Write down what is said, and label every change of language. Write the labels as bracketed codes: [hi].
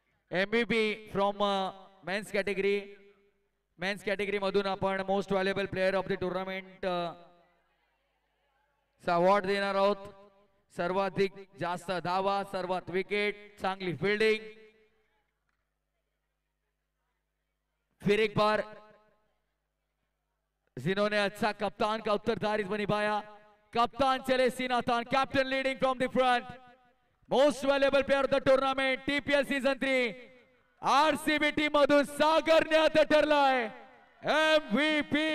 [mr] MVP [en] From men's category. [mr] Men's category मधून आपण [en] most valuable player of the tournament [mr] चा award देणार आहोत. सर्वाधिक जास्त धावा, सर्वात विकेट, चांगली फिल्डिंग. [hi] फिर एक बार जिन्होंने अच्छा कप्तान का उत्तरदायित्व निभाया. [en] कप्तान चले Seenathan, captain leading from the front. Most valuable player of the tournament [mr] TPL season 3 RCB team मधून सागरने आता ठरलाय MVP.